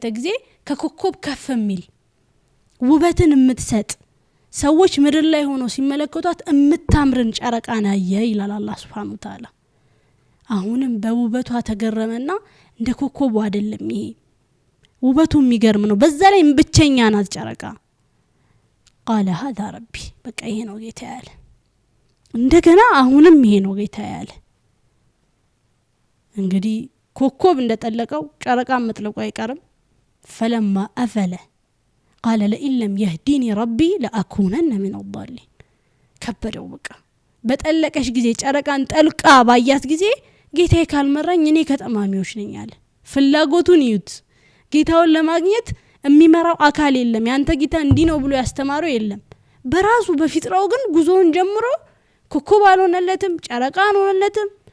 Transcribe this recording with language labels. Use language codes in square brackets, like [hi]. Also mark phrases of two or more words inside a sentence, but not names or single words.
[am] ጊዜ ከኮከብ ከፍ የሚል ውበትን የምትሰጥ ሰዎች ምድር ላይ ሆኖ ሲመለከቷት የምታምርን ጨረቃን አየ ይላል አላህ [ar] سبحانه وتعالى። [am] አሁንም በውበቷ ተገረመና እንደ ኮከቡ አይደለም ይሄ ውበቱ የሚገርም ነው። በዛ ላይ ብቸኛ ናት ጨረቃ። [ar] قال هذا ربي [am] በቃ ይሄ ነው ጌታ ያለ። እንደገና አሁንም ይሄ ነው ጌታ ያለ። እንግዲህ ኮከብ እንደጠለቀው ጨረቃ መጥለቁ አይቀርም። [ar] فلما أفل قال لئن لم يهديني ربي لأكونن من الضالين [am] ከበደው። በቃ በጠለቀሽ ጊዜ ጨረቃን ጠልቃ ባያት ጊዜ ጌታዬ ካልመራኝ እኔ ከጠማሚዎች ነኝ አለ። ፍላጎቱን ይዩት። ጌታውን ለማግኘት የሚመራው አካል የለም። ያንተ ጌታ እንዲህ ነው ብሎ ያስተማረው የለም። በራሱ በፊጥራው ግን ጉዞውን ጀምሮ ኮከብ አልሆነለትም፣ ጨረቃ አልሆነለትም።